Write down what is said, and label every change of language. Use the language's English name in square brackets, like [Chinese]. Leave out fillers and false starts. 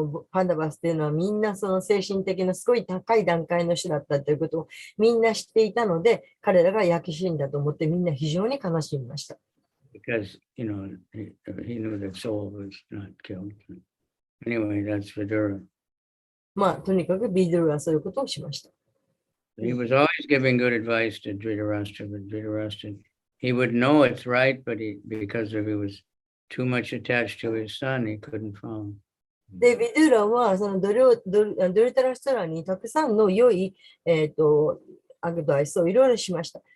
[Japanese] パンダバスっていうのはみんなその精神的なすごい高い段階の人だったということをみんな知っていたので、彼らが焼き死んだと思ってみんな非常に悲しみました。 [English] Because, he knew that soul was not killed. Anyway, that's Vidura. [Japanese] とにかくビドゥラはそういうことをしました。 [English] He was always giving good advice to Dhritarashtra, but Dhritarashtra, he would know it's right, but because he was too much attached to his son, he couldn't follow. [Japanese] で、ビドゥラはそのドルタラストラにたくさんの良い、アドバイスをいろいろしました。